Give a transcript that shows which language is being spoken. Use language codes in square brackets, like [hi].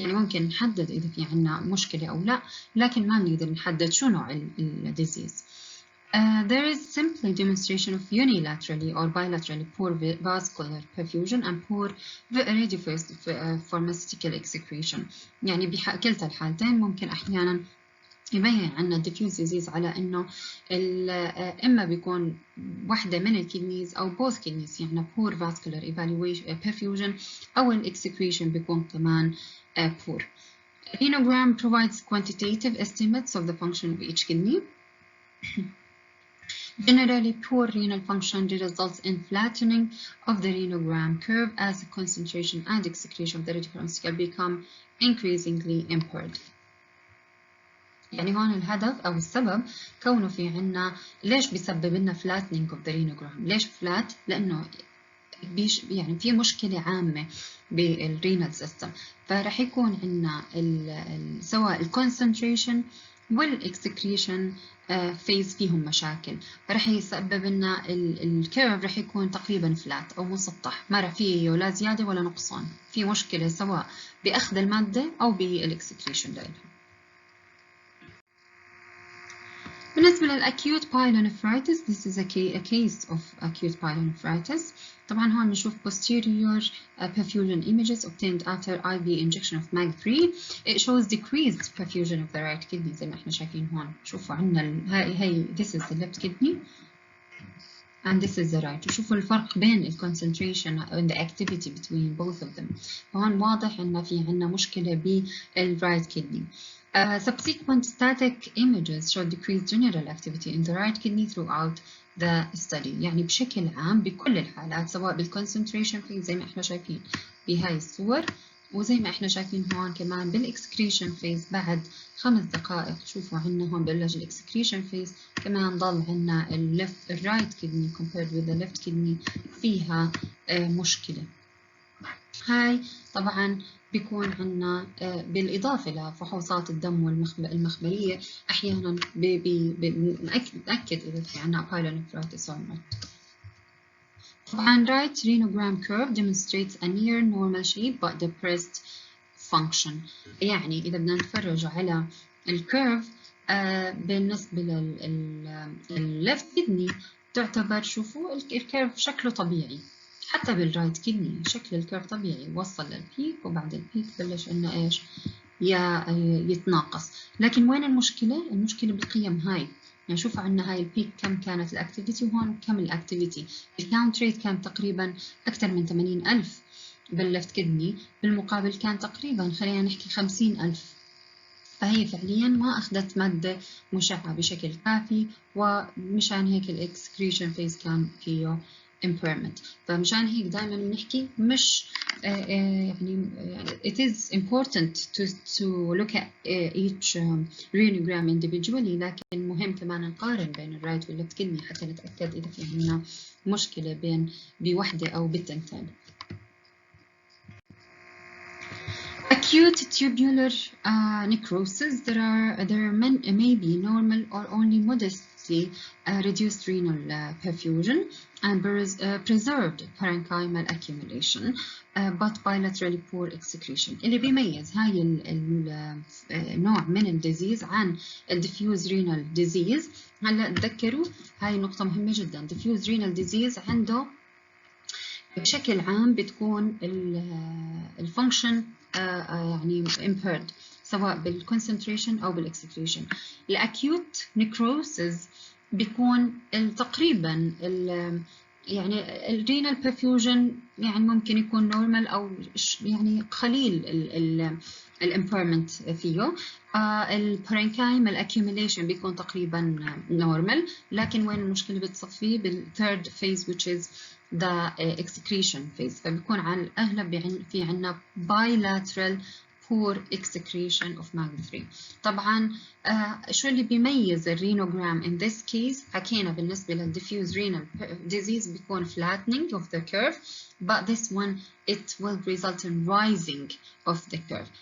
[ar] يعني ممكن نحدد إذا في عنا مشكلة أو لا، لكن ما بنقدر نحدد شو نوع الديزيز. [en] There is simply demonstration of unilaterally or bilaterally poor vascular perfusion and poor radiopharmaceutical excretion. [ar] يعني بكلتا الحالتين ممكن أحيانا يبين عنا [en] diffuse disease [ar] على إنه إما بيكون واحدة من الكدنيز أو [en] both kidneys [ar] يعني [en] poor vascular perfusion [ar] أو excretion بيكون كمان poor. [en] Renogram provides quantitative estimates of the function of each kidney. Generally, poor renal function results in flattening of the renogram curve as the concentration and excretion of the radiopharmaceutical become increasingly impaired. [ar] يعني هون الهدف أو السبب كونه في عنا ليش بيسبب لنا [en] flattening of the renogram؟ [ar] ليش flat؟ لأنه يعني في مشكلة عامة بالرينال سيستم، فرح يكون عنا سواء الكونسنتريشن والاكسكريشن فيز فيهم مشاكل، فرح يسبب لنا الكيرف رح يكون تقريبا فلات أو مسطح، ما رح فيه لا زيادة ولا نقصان، في مشكلة سواء بأخذ المادة أو بالاكسكريشن لها. بالنسبة للأكيوت [en] pyelonephritis, this is a case of acute pyelonephritis. [ar] طبعا هون بنشوف [en] posterior perfusion images obtained after IV injection of MAG3. It shows decreased perfusion of the right kidney [ar] زي ما احنا شايفين هون. شوفوا عندنا هاي [en] this is the left kidney and this is the right. [ar] وشوفوا الفرق بين ال [en] concentration and the activity between both of them. [ar] فهون واضح إن في عندنا مشكلة بال right kidney. [en] Subsequent static images show decreased general activity in the right kidney throughout the study. [ar] يعني بشكل عام بكل الحالات سواء بالconcentration phase زي ما احنا شايفين بهاي الصور، وزي ما احنا شايفين هون كمان بالاكسكريشن phase بعد 5 دقائق. شوفوا عندنا هون بلش الاكسكريشن phase، كمان ضل عندنا الرايت كدني compared with the left kidney فيها مشكلة. هاي طبعا بيكون عندنا بالإضافة لفحوصات الدم والمخبرية أحيانا بنأكد إذا في عندنا [en] pyelonephritis or not. طبعا right renogram curve demonstrates a near normal shape but depressed function. [ar] يعني إذا بدنا نتفرج على الكيرف بالنسبة للليفت كدني تعتبر شوفوا الكيرف شكله طبيعي، حتى بالرايت كدني شكل الكيرف طبيعي وصل للبيك وبعد البيك بلش إنه إيش يتناقص. لكن وين المشكلة؟ المشكلة بالقيم هاي. يعني شوفوا عندنا هاي البيك كم كانت الأكتيفيتي وهون كم الأكتيفيتي. الكاونت ريت كان تقريبا أكثر من 80,000 بالليفت كدني، بالمقابل كان تقريبا خلينا نحكي 50,000. فهي فعليا ما أخذت مادة مشعة بشكل كافي، ومشان هيك الإكسكريشن فيز كان فيه impairment. فمشان هيك دائما بنحكي مش يعني [en] it is important to look at each renogram individually، [ar] لكن مهم كمان نقارن بين الرايت والليفت كدني حتى نتأكد إذا في عندنا مشكلة بوحدة أو بالتنتين. [en] Acute tubular necrosis, there may be normal or only modestly reduced renal perfusion and preserved parenchymal accumulation but bilaterally poor excretion. [ar] اللي بيميز هاي النوع من الديزيز عن diffuse renal disease، هلا تذكروا هاي نقطة مهمة جدا. diffuse renal disease عنده بشكل عام بتكون الفانكشن يعني impaired سواء بالكونسنتريشن أو بالإكسكريشن. الأكيوت نيكروسيس بيكون تقريبا يعني الرينال perfusion يعني ممكن يكون نورمال أو يعني قليل الامبيرمنت فيه. البارينكايم الاكيوميليشن بيكون تقريبا نورمال، لكن وين المشكلة بتصفي بالثيرد phase [en] which is the excretion phase، [ar] فبيكون على الأغلب في عنا [en] bilateral poor excretion of MAG3. [ar] طبعا شو اللي بيميز الرينوجرام [en] in this case؟ [ar] حكينا بالنسبة للديفيوز [en] renal disease بيكون flattening of the curve، but this one it will result in rising of the curve.